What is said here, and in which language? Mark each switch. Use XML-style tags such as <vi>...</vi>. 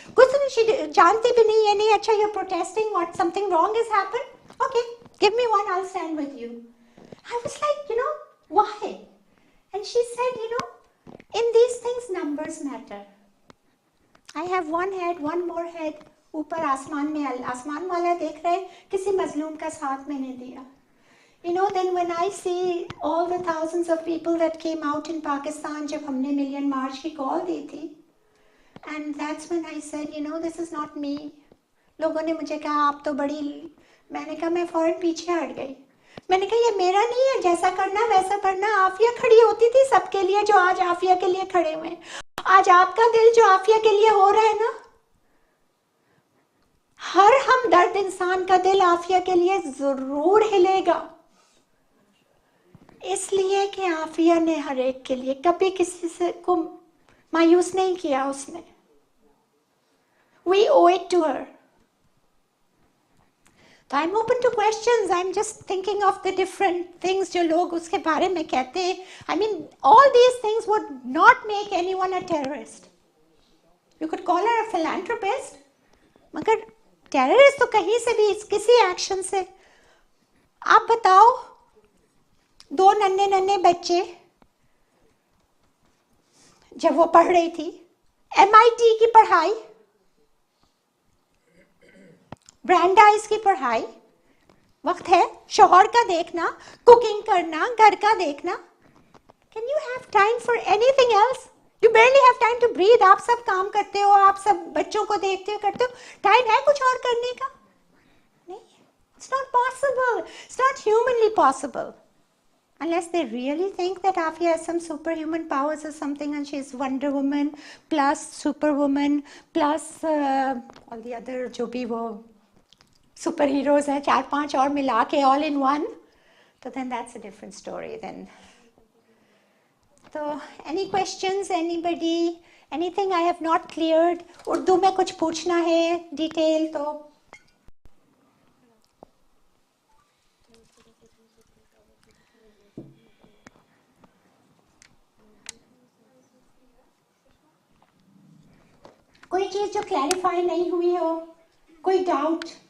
<hi>कुछ नहीं जानती भी नहीं, ये नहीं अच्छा</hi> <en>You are protesting, what something wrong has happened, okay give me one, I will stand with you. I was like why? And she said in these things numbers matter. I have one head, one more head.</en> <hi>ऊपर आसमान में आसमान वाला देख रहे, किसी मजलूम का साथ मैंने दिया.</hi> <en>You know, then when I see all the thousands of people that came out in Pakistan,</en> <hi>जब हमने million march की call दी थी,</hi> <en>and that's when I said, you know, this is not me.</en> <hi>लोगों ने मुझे कहा आप तो बड़ी, मैंने कहा मैं फौरन पीछे हट गई. मैंने कहा ये मेरा नहीं है, जैसा करना वैसा करना. आफिया खड़ी होती थी सबके लिए जो आज आफिया के लिए खड़े हुए हैं. आज आपका दिल जो आफिया के लिए हो रहा है ना, हर हमदर्द इंसान का दिल आफिया के लिए जरूर हिलेगा, इसलिए कि आफिया ने हर एक के लिए कभी किसी से को मायूस नहीं किया उसने.</hi> <en>We owe it to her. तो I'm open to questions. I'm just thinking of the different things</en> <hi>जो लोग उसके बारे में कहते हैं.</hi> <en>I mean, all these things would not make anyone a terrorist. You could call her a philanthropist.</en> <hi>मगर terrorist तो कहीं से भी किसी एक्शन से. आप बताओ, 2 नन्हे बच्चे जब वो पढ़ रही थी, MIT की पढ़ाई, ब्रांडाइज की पढ़ाई, वक्त है शोहर का देखना, कुकिंग करना, घर का देखना.</hi> <en>Can you have time for anything else? You barely have time to breathe.</en> <hi>आप सब काम करते हो, आप सब बच्चों को देखते हो, करते हो. टाइम है कुछ और करने का? नहीं.</hi> <en>It's not possible. It's not humanly possible. Unless they really think that Afia has some superhuman powers or something and she's Wonder Woman plus Superwoman plus all the other</en> <hi>जो भी वो सुपर हीरोज हैं 4-5 और मिला के</hi> <en>all in one, तो then that's a different story then. तो any questions, anybody, anything I have not cleared?</en> <hi>Urdu में कुछ पूछना है डिटेल तो कोई चीज जो क्लैरिफाई नहीं हुई हो, कोई डाउट?</hi>